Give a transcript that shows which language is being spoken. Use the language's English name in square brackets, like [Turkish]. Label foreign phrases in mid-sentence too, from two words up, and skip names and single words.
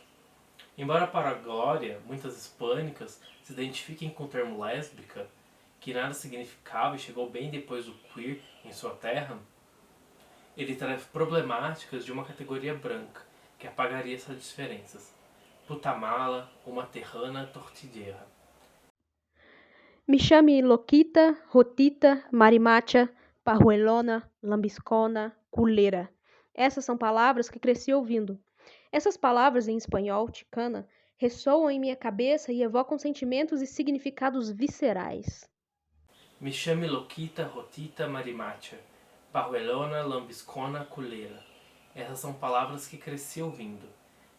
[Portuguese] Embora para Glória, muitas hispânicas se identifiquem com o termo lésbica, que nada significava e chegou bem depois do queer em sua terra, ele traz problemáticas de uma categoria branca, que apagaria essas diferenças. Putamala, uma terrana tortilleira. Me chame [Spanish] Loquita, Rotita, Marimacha, Parruelona, Lambiscona, Culeira. [Portuguese] Essas são palavras que cresci ouvindo. Essas palavras em espanhol, ticana, ressoam em minha cabeça e evocam sentimentos e significados viscerais. Me chame [Spanish] Loquita, Rotita, Marimacha, Parruelona, Lambiscona, Culeira. [Portuguese] Essas são palavras que cresci ouvindo.